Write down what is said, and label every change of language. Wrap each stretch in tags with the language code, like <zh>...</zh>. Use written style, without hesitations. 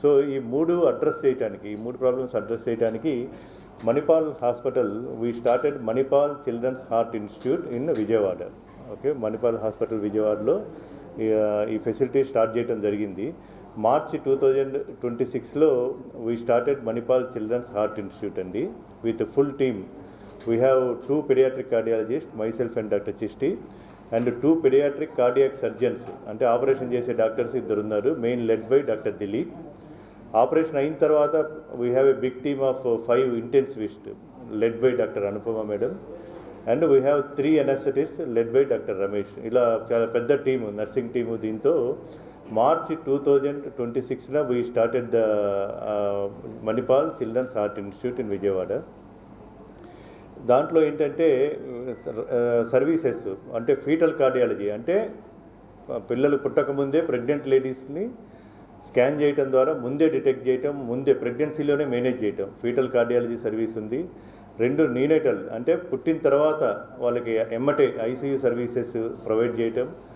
<te>So ఈ 3 address చేయడానికి, ఈ 3 ప్రాబ్లమ్స్ అడ్రస్ చేయడానికి Manipal hospital,</te> <en>We started Manipal children's heart institute in Vijayawada.</en> <te>Okay, Manipal hospital విజయవాడలో ఈ ఫెసిలిటీ స్టార్ట్ చేయడం జరిగింది.</te> <en>March 2026లో we started Manipal children's heart institute అండి, with a full team. We have 2 pediatric cardiologists, myself and Dr. Chisti, and 2 pediatric cardiac surgeons.</en> <te>అంటే operation చేసే doctors 2 ఉన్నారు, main led by doctor Dilip. Operation అయిన తర్వాత</te> <en>We have a big team of 5 intensivist led by doctor Anupama madam, and we have 3 anaesthetist led by doctor Ramesh.</en> <te>ఇలా చాలా పెద్ద team, nursing team. దీంతో</te> <en>March 2026 we started the Manipal Children's Heart Institute in Vijayawada.</en> <te>దాంట్లో ఏంటంటే services అంటే foetal cardiology, అంటే పిల్లలు పుట్టకముందే pregnant లేడీస్ని scan చేయటం ద్వారా ముందే డిటెక్ట్ చేయటం, ముందే ప్రెగ్నెన్సీలోనే మేనేజ్ చేయటం ఫీటల్ కార్డియాలజీ సర్వీస్ ఉంది. 2 నీనేటల్ అంటే పుట్టిన తర్వాత వాళ్ళకి ఎమ్మటే ఐసీయూ సర్వీసెస్ ప్రొవైడ్ చేయటం.</te>